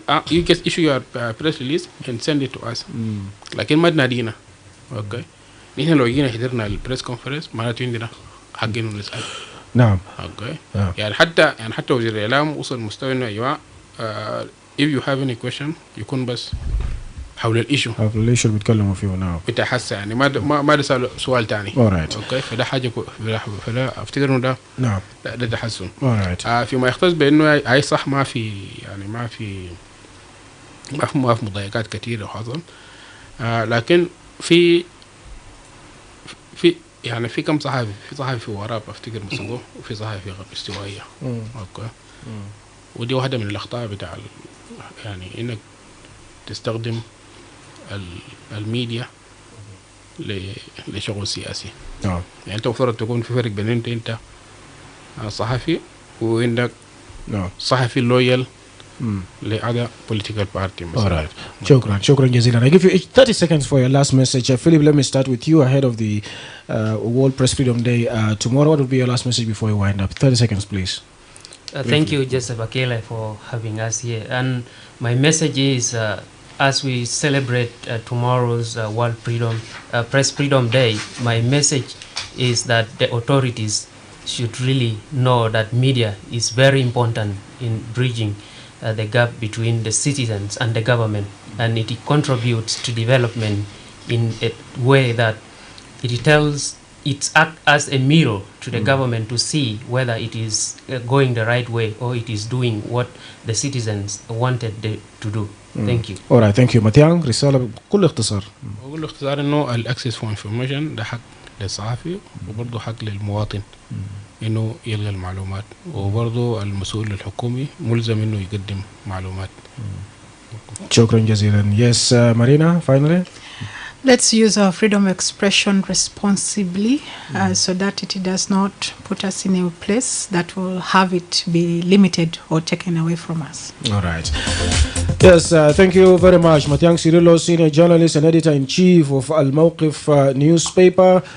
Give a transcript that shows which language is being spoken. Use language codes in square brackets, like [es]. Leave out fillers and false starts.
[en] you just issue your press release and send it to us. [ar] لكن ما تنادينا. اوكي. نحن لو جينا حضرنا البريس كونفرنس معناته عندنا حق انه نسال. نعم. اوكي. يعني حتى وزير الاعلام وصل مستوى انه يا جماعه [en] if you have any question [ar] يكون بس حول الايشو اللي بيتكلموا فيه نعم بتاع هسه يعني ما ده سؤال ثاني. اوكي فده حاجه فده افتكر انه ده نعم ده تحسن. فيما يختص بانه اي صح ما في يعني ما في مضايقات كثيره حصل، لكن في يعني في كم صحفي، في صحفي في وراب افتكر مسكوه، وفي صحفي في غرب استوائيه. اوكي ودي واحده من الاخطاء بتاع يعني انك تستخدم الميديا لشغل سياسي. يعني انت المفروض تكون في فرق بين انت صحفي وانك صحفي لويال لأداء [en] political party. [ar] شكرا جزيلا. [en] I give you 30 seconds for your last message. Philip, let me start with you ahead of the World Press Freedom Day tomorrow. What would be your last message before you wind up? 30 seconds, please. Thank you, Joseph Akile, for having us here. And my message is, as we celebrate tomorrow's World Press Freedom Day, my message is that the authorities should really know that media is very important in bridging the gap between the citizens and the government, and it contributes to development in a way that it acts as a mirror to the government to see whether it is going the right way or it is doing what the citizens wanted to do. Thank you. All right, thank you. [ar] متيان رسالة بكل اختصار. بقول اختصار انه الاكسس فور انفورميشن ده حق للصحفي وبرضه حق للمواطن انه يلقى المعلومات، وبرضه المسؤول الحكومي ملزم انه يقدم معلومات. شكرا جزيلا. [en] Yes, Marina, finally. Let's use our freedom of expression responsibly so that it does not put us in a place that will have it be limited or taken away from us. All right. Yes, thank you very much. Matiang Cirillo, Senior Journalist and Editor-in-Chief of Al-Mawqif newspaper.